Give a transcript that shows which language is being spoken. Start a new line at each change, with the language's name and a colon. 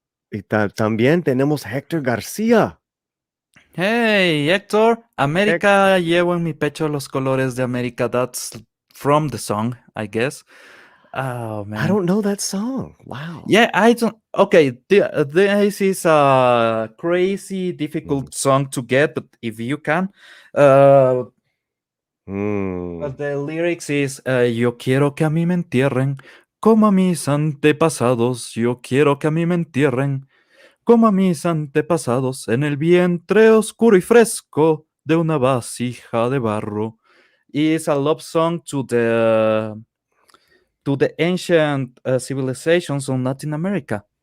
Spanish: Y también tenemos Héctor García. Hey, Héctor, América, llevo en mi pecho los colores de América.
English: That's from the song, I guess. Oh, man. I don't know that song. Wow. Yeah, I don't. Okay, this is a crazy, difficult song to get, but if you can, the lyrics is
Spanish: yo quiero que a mí me entierren como a mis antepasados. Yo quiero que a mí me entierren como a mis antepasados en el vientre oscuro y fresco de una vasija de barro.
English: It's a love song to the ancient civilizations of Latin America.